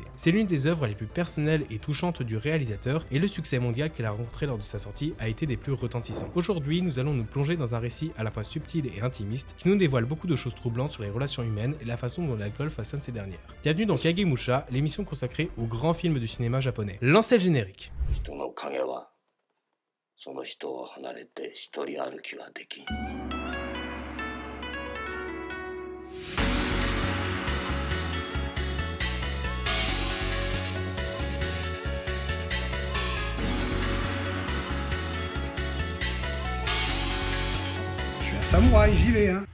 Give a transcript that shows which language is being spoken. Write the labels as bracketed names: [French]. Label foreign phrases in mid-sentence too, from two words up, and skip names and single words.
[French] C'est l'une des œuvres les plus personnelles et touchantes du réalisateur, et le succès mondial qu'elle a rencontré lors de sa sortie a été des plus retentissants. Aujourd'hui, nous allons nous plonger dans un récit à la fois subtil et intimiste, qui nous dévoile beaucoup de choses troublantes sur les relations humaines et la façon dont l'alcool façonne ces dernières. Bienvenue dans Kagemusha, l'émission consacrée aux grands films du cinéma japonais. Lancez le générique. [Japanese] 人の影はその人を離れて一人歩きはできん。 [French] Je suis un samouraï, j'y vais, hein.